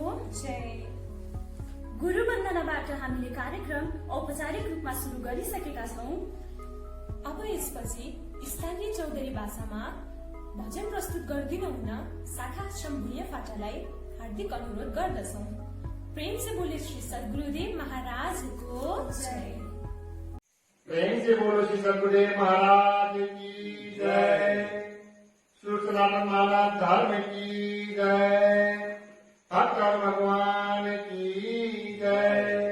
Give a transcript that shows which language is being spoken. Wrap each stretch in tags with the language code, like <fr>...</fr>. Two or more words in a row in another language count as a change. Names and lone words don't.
<ne>जय। गुरु वन्दनाबाट हामीले कार्यक्रम औपचारिक रूपमा सुरु गरिसकेका छौं। अब यसपछि स्थानीय चौधरी भाषामा भजन प्रस्तुत गरिदिनु हुन शाखा आश्रम भुइँ फाटालाई हार्दिक अनुरोध गर्दछौं।</ne> <hi>प्रेम से बोले श्री सद्गुरुदेव महाराज को जय। प्रेम से बोलो श्री सद्गुरुदेव महाराज की जय। सुसनातन माला धर्म की जय। हर भगवान की जय।</hi>